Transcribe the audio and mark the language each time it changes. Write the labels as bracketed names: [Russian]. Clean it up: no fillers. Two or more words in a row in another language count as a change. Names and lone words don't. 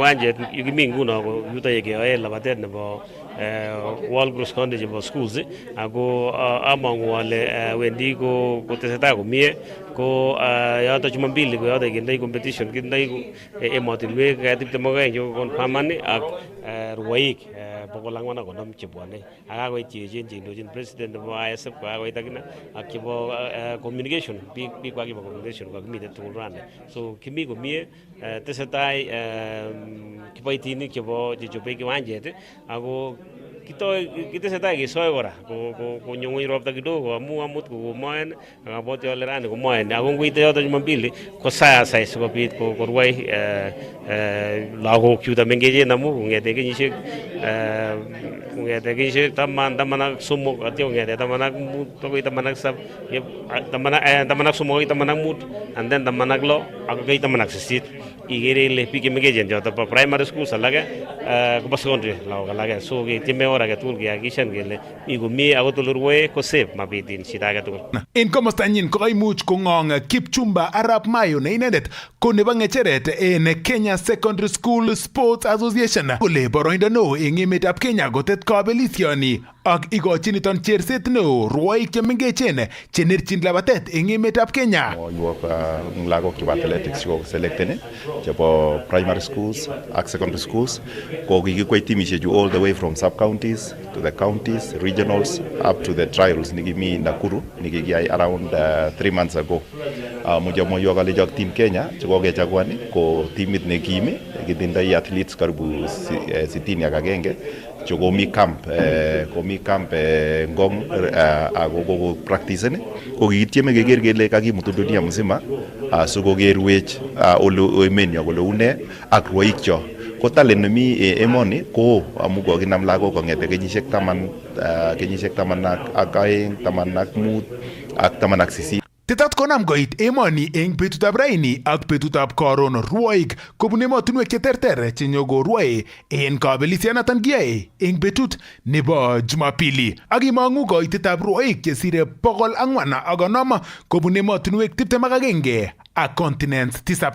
[Kalenjin] Kiwanjet yukimi nguno ko yuto yekeyoe labatet nebo World Cross Country chebo schools ako amangu ale wendi ko tesetai komie ko yoto Jumapili ko yoto kindai competition kindai emotinwek 22 che konfaman ak rwoik 450 chebwane akakoit cheechen cheindochin president nebo ISF akakoit akina ak chebo communication biik kwa kibo communication kwa kimite tugul rwanda so kimi komie tesetai kiboitinik chebo chechobe kiwanjet ako kitesetai kesoe kora konyo ngweny ropta kidogo amu amut komoen akabwoti ale rani komoen ako ngoite yoto Jumapili ko sayasai sikobit korwai lagok chuto mengechen amu kong'ete kenyisiek 13 atyo kong'ete 15 akoi 17 akoi 15 [English] and then [Kalenjin] 16 akoi 18 ikere ile biik chemengechen choto po [English] primary schools [Kalenjin] alake kobo secondary lagok alake so ketieme or age tugul kehakikishan kele mi komie akot ole rwoe ko safe mabitin shida age tugul. En komostanyin ko kaimuch kong'ong Kipchumba Arap Mayo ne inendet ko nebo ng'echeret en Kenya Secondary School Sports Association kole boroindo neo en emetab Kenya kotet kabelisioni ak ikochin niton cherset neo rwoik chemengechen chenerchin labatet en emetab Kenya. Lagok chebo athletics cheko selecten chebo [English] primary schools [Kalenjin] ak [English] secondary schools [Kalenjin] ko kikikwai timishek chu [English] all the way from sub counties to the counties, regionals up to the trials [Kalenjin] nikimi Nakuru nikikiyai [English] around 3 months ago. [Kalenjin] Moyo kalejok team Kenya chekokechaguan ko timit nekim kitindoi athletes karibu 60 ak agenge komi camp Ngong ako practice ko kitieme keker kele kakimutu [Swahili] dunia mzima [Kalenjin] sikokerwech ole emenia kole une ak rwoikcho ko talent nemi emoni ko amu kokinam lagok kong'ete kenyisiek 10 ak 2 10 ak 5 ak 10 ak 8. Tetat konam koit emoni eng betutab raini ak betutab karon rwoik kobun emotinwek cheterter chenyokorwoe en kabelisianoton kiyoe eng betut nebo Jumapili ak imong'u koitetab rwoik chesire 450 kobun emotinwek 21 ak continents 7.